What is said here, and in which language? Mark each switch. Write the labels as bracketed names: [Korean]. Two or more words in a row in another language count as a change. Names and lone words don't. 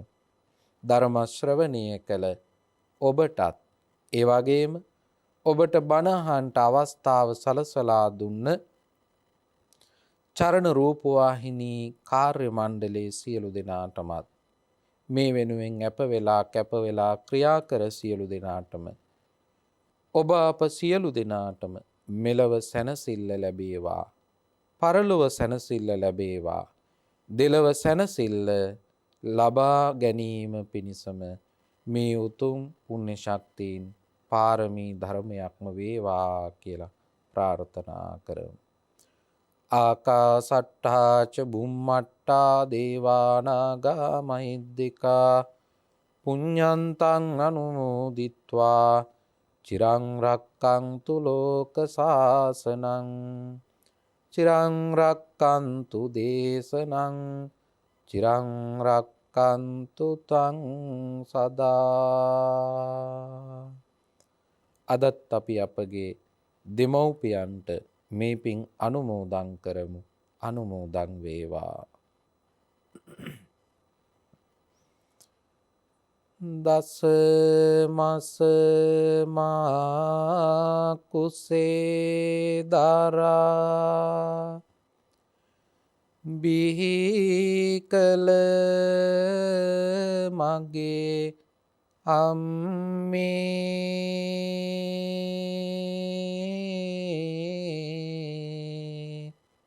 [Sinhala] ධර්ම ශ්‍රවණය කළ ඔබටත් ඒ වගේම ඔබට බණ අහන්නට අවස්ථාව සලසලා දුන්න චරණ රූපවාහිනී කාර්ය මණ්ඩලයේ සියලු දෙනාටමත් මේ වෙනුවෙන් කැප වෙලා ක්‍රියා කර සියලු දෙනාටම ඔබ අප සියලු දෙනාටම මෙලව සැනසෙල්ල ලැබේවා. පරලොව සැනසෙල්ල ලැබේවා. දෙලව සැනසෙල්ල ලබා ගැනීම පිණිසම මේ උතුම් පුණ්‍ය ශක්තියින් පාරමී ධර්මයක්ම වේවා කියලා ප්‍රාර්ථනා කරමු. [Pali] ආකාසට්ඨා ච බුම්මට්ඨා දේවානාගා මහිද්దికා පුඤ්ඤන්තං අනුමෝදිත්වා චිරං රක්ඛන්තු ලෝක සාසනං චිරං රක්ඛන්තු දේශනං චිරං රක්ඛන්තු තං සදා. [Sinhala] අදත් අපි අපගේ දෙමව්පියන්ට මේ පින් අනුමෝදන් කරමු. අනුමෝදන් වේවා. දස මස මා කුසේ දරා බිහි කළ මගේ අම්මේ